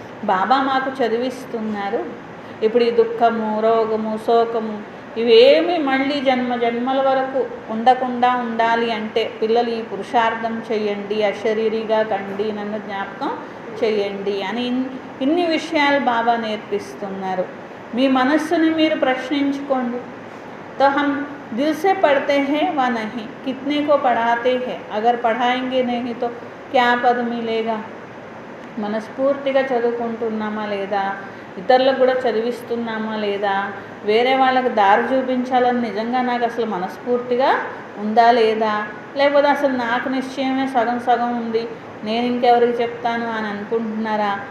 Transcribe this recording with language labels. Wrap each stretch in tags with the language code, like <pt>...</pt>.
<te>బాబా మాకు చదివిస్తున్నారు. ఇప్పుడు ఈ దుఃఖము, రోగము, శోకము ఇవేమి మళ్ళీ జన్మల వరకు ఉండకుండా ఉండాలి అంటే పిల్లలు ఈ పురుషార్థం చెయ్యండి, అశరీరిగా కండి, నన్ను జ్ఞాపకం చెయ్యండి అని ఇన్ని విషయాలు బాబా నేర్పిస్తున్నారు. మీ మనస్సుని మీరు ప్రశ్నించుకోండి.</te> <hi>तो हम दिल से पढ़ते हैं व नहीं, कितने को पढ़ाते हैं, अगर पढ़ाएंगे नहीं तो क्या पद मिलेगा.</hi> <te>మనస్ఫూర్తిగా చదువుకుంటున్నామా లేదా, ఇతరులకు కూడా చదివిస్తున్నామా లేదా, వేరే వాళ్ళకి దారి చూపించాలని నిజంగా నాకు అసలు మనస్ఫూర్తిగా ఉందా లేదా, లేకపోతే అసలు నాకు నిశ్చయమే సగం సగం ఉంది, నేను ఇంకెవరికి చెప్తాను అని అనుకుంటున్నారా.</te>